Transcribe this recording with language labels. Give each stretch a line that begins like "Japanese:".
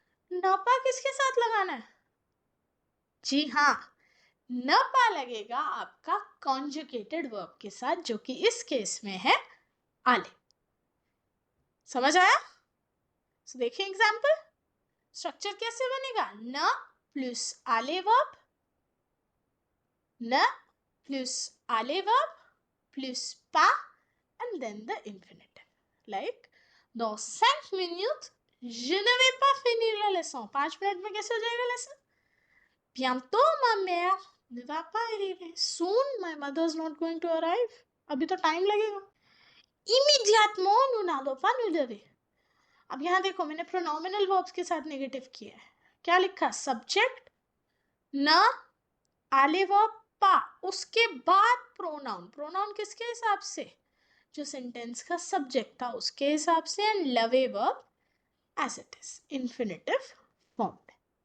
Hindi: न पा किसके साथ लगाना है? जी हाँ, न पा लगेगा आपका कॉन्जुगेटेड वर्ब के साथ, जो कि इस केस में है आले। समझ आया? तो देखिए एग्जाम्पल, स्ट्रक्चर कैसे बनेगा, न प्लस आले वर्ब, न प्लस आले वर्ब प्लस पा and then the infinitive.
French: लाइक dans 5 minutes je ne vais pas finir la leçon।
Hindi: 5 minute में कैसे हो जाएगा lesson?
French: bientôt ma mère ne va pas arriver,
English: soon my mother is not going to arrive,
Hindi: अभी तो time लगेगा।
French: immédiatement nous n'allons pas nous lever।
Hindi: अब यहाँ देखो मैंने प्रोनोमिनल वर्ब्स के साथ नेगेटिव किया है, क्या लिखा, सब्जेक्ट न आले वर्ब पा, उसके बाद प्रोनाउन, प्रोनाउन किसके हिसाब से, जो सेंटेंस का सब्जेक्ट था उसके हिसाब से, एंड लवे verb as it is infinitive form में।